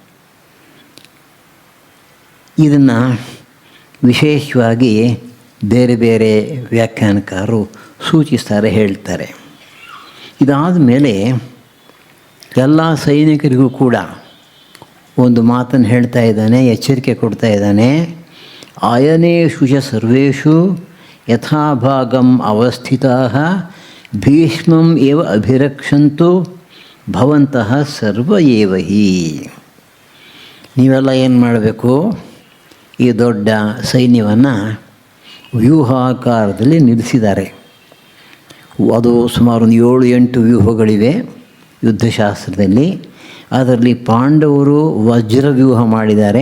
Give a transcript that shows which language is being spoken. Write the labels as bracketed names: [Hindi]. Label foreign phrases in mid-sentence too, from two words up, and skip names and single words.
[Kannada] ಇದನ್ನು ವಿಶೇಷವಾಗಿ ಬೇರೆ ಬೇರೆ ವ್ಯಾಖ್ಯಾನಕಾರರು ಸೂಚಿಸ್ತಾರೆ, ಹೇಳ್ತಾರೆ. ಇದಾದ ಮೇಲೆ ಎಲ್ಲ ಸೈನಿಕರಿಗೂ ಕೂಡ ಒಂದು ಮಾತನ್ನು ಹೇಳ್ತಾ ಇದ್ದಾನೆ, ಎಚ್ಚರಿಕೆ ಕೊಡ್ತಾ ಇದ್ದಾನೆ. [Sanskrit] ಆಯನೇಷು ಚ ಸರ್ವೇಷು ಯಥಾಭಾಗಂ ಅವಸ್ಥಿತಾಃ ಭೀಷ್ಮಂ ಏವ ಅಭಿರಕ್ಷಂತು ಭವಂತಃ ಸರ್ವ ಏವ ಹಿ. [Kannada] ನೀವೆಲ್ಲ ಏನು ಮಾಡಬೇಕು, ಈ ದೊಡ್ಡ ಸೈನ್ಯವನ್ನು ವ್ಯೂಹಾಕಾರದಲ್ಲಿ ನಿಲ್ಲಿಸಿದ್ದಾರೆ. ಅದು ಸುಮಾರು ಒಂದು 7-8 ವ್ಯೂಹಗಳಿವೆ ಯುದ್ಧಶಾಸ್ತ್ರದಲ್ಲಿ. ಅದರಲ್ಲಿ ಪಾಂಡವರು ವಜ್ರ ವ್ಯೂಹ ಮಾಡಿದ್ದಾರೆ.